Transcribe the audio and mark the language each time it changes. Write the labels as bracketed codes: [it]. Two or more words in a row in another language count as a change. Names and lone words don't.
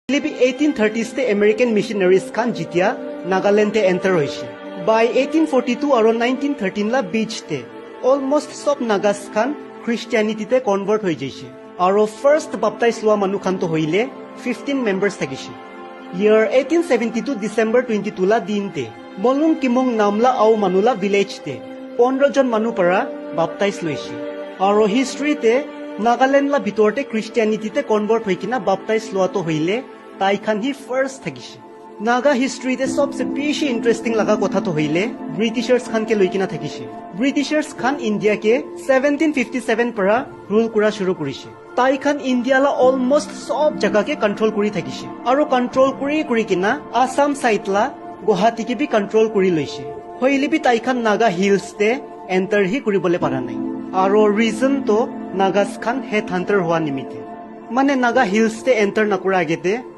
[nag] 1830s te [en] American missionaries [nag] khan jitia Nagaland te enter hoise. By 1842 aru 1913 la beach te almost sob Nagas khan Christianity te convert hoi jaise. Aru [en] first baptized [nag] lua manu khan to hoile 15 members thakise. Year 1872 December 22 la din te Molung Kimong namla au manula village te 15 jon manu para baptize loise. Aru history te Nagaland la bitorte Christianity te convert hoikina baptize loa to hoile tai khan hi first thakise. Naga history te sobse beshi interesting laga kotha to hoile Britishers khan ke loikina thakise. Britishers khan India ke 1757 para rule kura shuru korise. Tai khan India la almost sob jaga ke control kuri thakise. Aru control kuri kina Assam side la Guwahati ke bi control kuri loise. Hoile bi tai khan Naga hills te enter hi kuribole para nai. Aru reason to Nagas khan headhunter hoa nimite. Mane Naga hills te enter nakura agete